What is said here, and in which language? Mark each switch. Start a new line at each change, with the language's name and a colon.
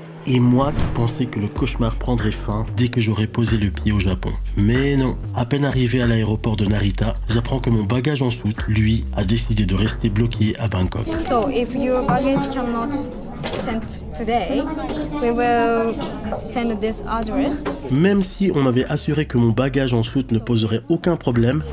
French: Et moi qui pensais que le cauchemar prendrait fin dès que j'aurais posé le pied au Japon. Mais non, à peine arrivé à l'aéroport de Narita, j'apprends que mon bagage en soute, lui, a décidé de rester bloqué à Bangkok.
English: So if your baggage cannot send today, we will send this address.
French: Même si on m'avait assuré que mon bagage en soute ne poserait aucun problème,